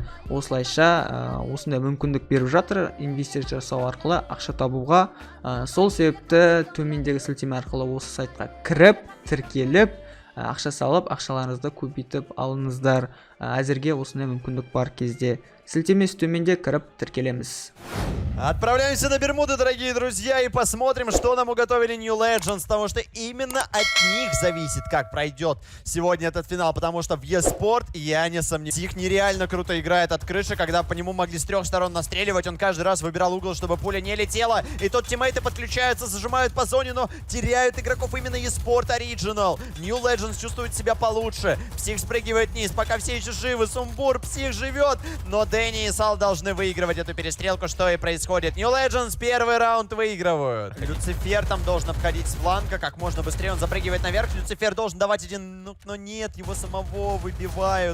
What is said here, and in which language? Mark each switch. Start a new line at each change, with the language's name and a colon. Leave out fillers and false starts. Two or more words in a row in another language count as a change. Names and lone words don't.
Kazakh: Осылайша осындай мүмкіндік беріп жатыр, инвестиция жасау арқылы ақша табуға. Сол себепті төмендегі сілтеме арқылы осы сайтқа кіріп, тіркеліп, ақша салып, ақшаларыңызды көбейтіп алыңыздар. Әзірге осындай мүмкіндік бар кезде. Сілтемесі төменде кіріп тіркелеміз.
Russian: Отправляемся на Бермуды, дорогие друзья, и посмотрим, что нам уготовили New Legends, потому что именно от них зависит, как пройдет сегодня этот финал, потому что в eSport, я не сомневаюсь, Псих нереально круто играет от крыши, когда по нему могли с 3 сторон настреливать, он каждый раз выбирал угол, чтобы пуля не летела, и тут тиммейты подключаются, зажимают по зоне, но теряют игроков именно eSport Original. New Legends чувствует себя получше, Псих спрыгивает вниз, пока все еще живы, Сумбур, Псих живет, но Дэнни и Сал должны выигрывать эту перестрелку, что и происходит. New Legends первый раунд выигрывают. Люцифер там должен обходить с фланга как можно быстрее. Он запрыгивает наверх. Люцифер должен давать один... но нет, его самого выбивают.